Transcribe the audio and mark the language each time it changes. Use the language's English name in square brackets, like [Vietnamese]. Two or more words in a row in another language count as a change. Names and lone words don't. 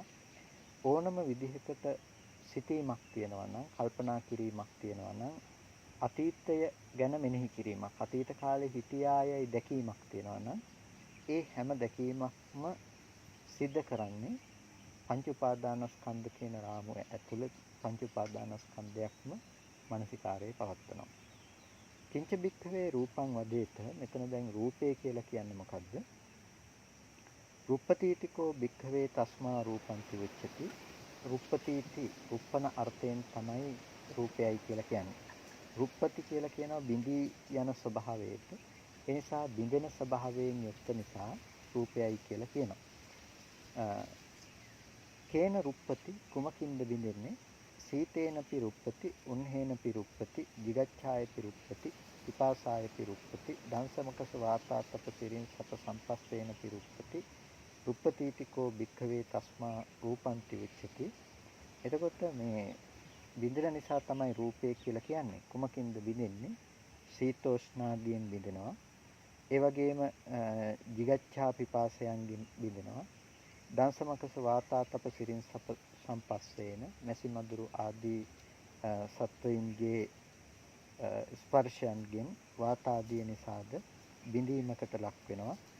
[Sinhala] ඕනම විදිහකට සිතීමක් තියෙනවා නම් කල්පනා කිරීමක් තියෙනවා නම් අතීතය ගැන මෙනෙහි කිරීමක් අතීත කාලේ හිටියායයි දැකීමක් තියෙනවා නම් ඒ හැම දැකීමක්ම සිද්ධ කරන්නේ පංච උපාදානස්කන්ධ කියන රාමුව ඇතුළේ පංච උපාදානස්කන්ධයක්ම මානසිකාරයේ පවත්වනවා. [Pali] කිංච බික්ඛවේ රූපං වදේත [Sinhala] මෙතන දැන් රූපය කියලා කියන්නේ මොකද්ද? [Pali] රුප්පතීතිකෝ බික්ඛවේ තස්මා රූපන්ති උච්චති. [Sinhala] රුප්පතීති රුප්පන අර්ථයෙන් තමයි රූපයයි කියලා කියන්නේ. රුප්පති කියලා කියනවා බිඳී යන ස්වභාවයට. ඒ නිසා බිඳෙන ස්වභාවයෙන් යුක්ත නිසා රූපයයි කියලා කියනවා. [Pali] කේන රුප්පති [Sinhala] කුමකින්ද බිඳෙන්නේ? [Pali] සීතේනපි රුප්පති උන්හේනපි රුප්පති jigacchāyapi රුප්පති පිපාසායපි රුප්පති දංශමකස වාතාතපසිරින් සප සම්පස්සේනපි රුප්පති රුප්පතීතිකෝ භික්ඛවේ තස්මා රූපන්ති උච්චති. [Sinhala] එතකොට මේ බිඳෙන නිසා තමයි රූපය කියලා කියන්නේ. කුමකින්ද බිඳෙන්නේ? සීතෝෂ්ණාදියෙන් බිඳෙනවා. ඒ වගේම jigacchā පිපාසයන්ගෙන් බිඳෙනවා. [Pali] දංශමකස වාතාතපසිරින් සප සම්පස්සේන [Sinhala] මැසි මදුරු ආදී සත්වයින්ගේ ස්පර්ශයන්ගෙන් වාතාදී නිසාද බිඳීමකට ලක් වෙනවා.